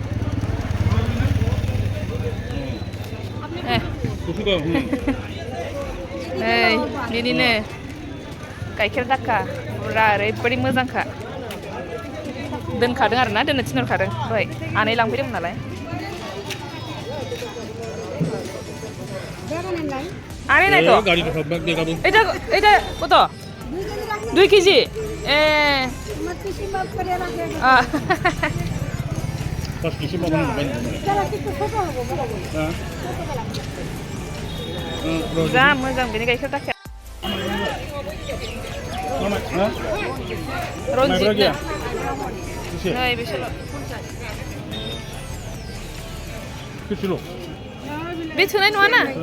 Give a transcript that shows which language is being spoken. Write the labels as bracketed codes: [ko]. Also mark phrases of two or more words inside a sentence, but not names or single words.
[brx] नै बेनिनो गाइखेर दाखा बुरा ओरैबायदि मोजांखा दोनखादों आरोना दोननो थिनहरखादों दहाय आनै लांफैदोंमोन नालाय आनै नायथ' [bn] এইটা কত 2 কেজি এ 5 কেজি পাবেন [brx] जा मोजां बेनि गाइखेर दाखाया रनजित नै बेसेल' बे थोनाय नङाना